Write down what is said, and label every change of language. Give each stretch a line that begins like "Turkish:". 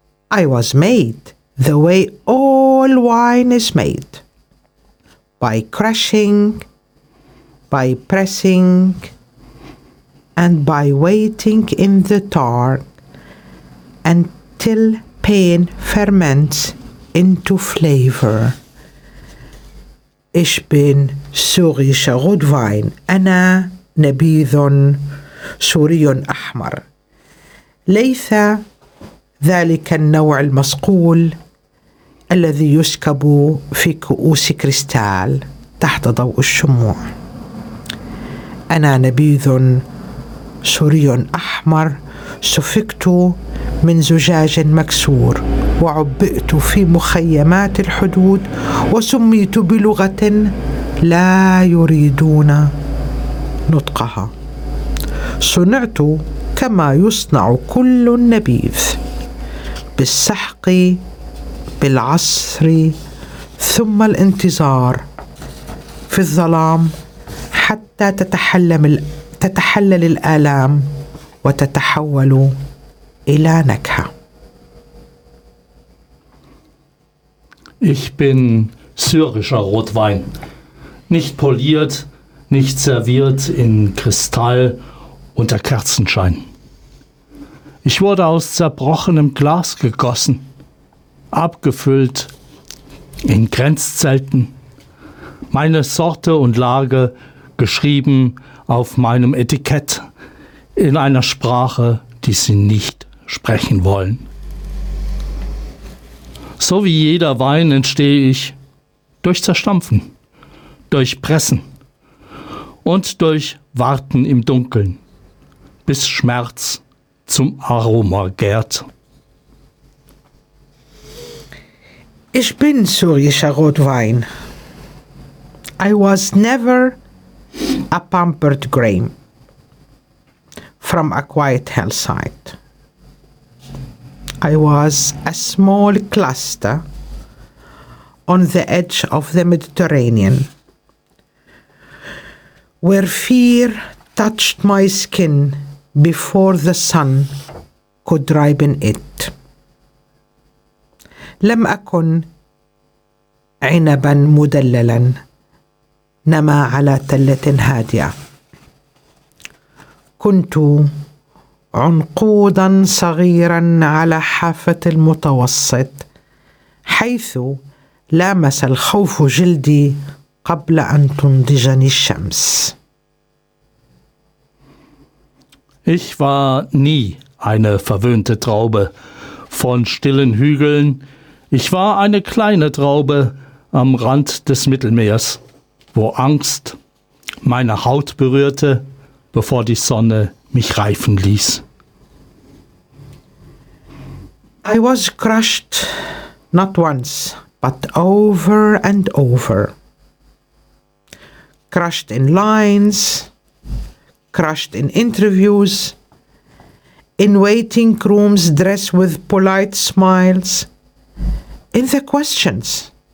English: I was made the way all wine is made, by crushing, by pressing, and by waiting in the dark until pain ferments into flavor.
German: Ich bin syrischer Rotwein,
Arabic: Anna Nebidon Surion Ahmar. ليس ذلك النوع المصقول الذي يسكب في كؤوس كريستال تحت ضوء الشموع. أنا نبيذ سوري أحمر سفكت من زجاج مكسور وعبئت في مخيمات الحدود وسميت بلغة لا يريدون نطقها. صنعت كما يصنع كل النبيذ بالسحق بالعصر ثم الانتظار في الظلام حتى تتحلل الآلام وتتحول إلى نكهة.
German: Ich bin syrischer Rotwein, nicht poliert, nicht serviert in Kristall unter Kerzenschein. Ich wurde aus zerbrochenem Glas gegossen, abgefüllt in Grenzzelten, meine Sorte und Lage geschrieben auf meinem Etikett in einer Sprache, die sie nicht sprechen wollen. So wie jeder Wein entstehe ich durch Zerstampfen, durch Pressen und durch Warten im Dunkeln, bis Schmerz zum Aroma gärt. Ich bin syrischer Rotwein.
English: I was never a pampered grain from a quiet hillside. I was a small cluster on the edge of the Mediterranean, where fear touched my skin before the sun could ripen it.
Arabic: لم أكن عنبا مدللا نما على تلة هادئة. كنت عنقودا صغيرا على حافة المتوسط حيث لامس الخوف جلدي قبل أن تنضجني الشمس.
German: Ich war nie eine verwöhnte Traube von stillen Hügeln. Ich war eine kleine Traube am Rand des Mittelmeers, wo Angst meine Haut berührte, bevor die Sonne mich reifen ließ.
English: I was crushed not once, but over and over. Crushed in lines, crushed in interviews, in waiting rooms dressed with polite smiles, in the questions.